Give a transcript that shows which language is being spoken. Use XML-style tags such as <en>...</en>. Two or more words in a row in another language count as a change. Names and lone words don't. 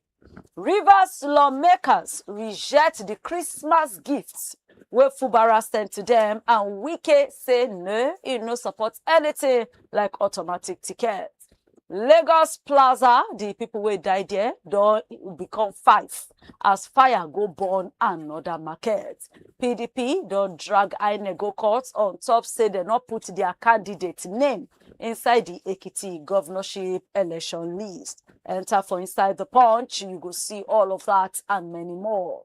<pcm>Rivers lawmakers reject the Christmas gifts where Fubara sent to them, and Wike say no, he no support anything like automatic tickets. Lagos Plaza, the people who died there, don't become 5 as fire go burn another market. PDP don't drag INEGO courts on top, say they not put their candidate name inside the Ekiti governorship election list. Enter for inside the Punch, you go see all of that and many more.</pcm>